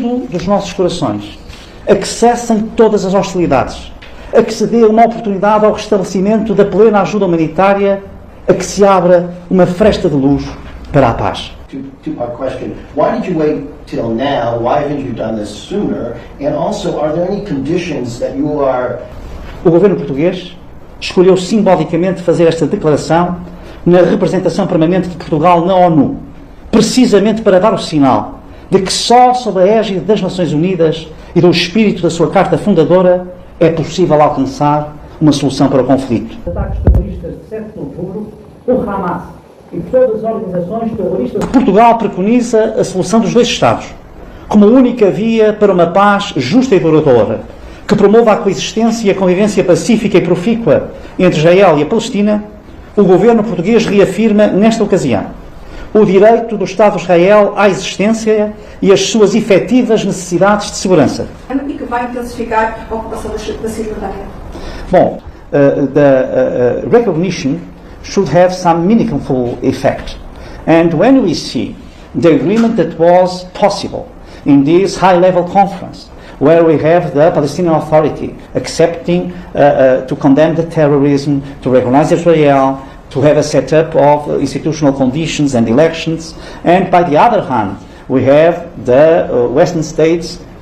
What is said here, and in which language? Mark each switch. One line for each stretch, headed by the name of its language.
Portuguese: dos nossos corações a que cessem todas as hostilidades, a que se dê uma oportunidade ao restabelecimento da plena ajuda humanitária, a que se abra uma fresta de luz para a paz.
English: Two-part question. Why did you wait till now? Why haven't you done this sooner? And also, are there any conditions that you are...
Portuguese: O governo português escolheu simbolicamente fazer esta declaração na representação permanente de Portugal na ONU, precisamente para dar o sinal de que só sob a égide das Nações Unidas e do espírito da sua Carta Fundadora é possível alcançar uma solução para o conflito. Ataques terroristas de 7 de outubro, o Hamas e todas as organizações terroristas. Portugal preconiza a solução dos dois Estados como única via para uma paz justa e duradoura, que promova a coexistência e a convivência pacífica e profícua entre Israel e a Palestina. O governo português reafirma, nesta ocasião, o direito do Estado de Israel à existência e as suas efetivas necessidades de segurança. E que vai intensificar a ocupação da Cisjordânia.
English: Bom, the recognition should have some meaningful effect. And when we see the agreement that was possible in this high-level conference, where we have the Palestinian Authority accepting to condemn the terrorism, to recognize Israel, to have a setup of institutional conditions and elections, and by the other hand, we have the Western states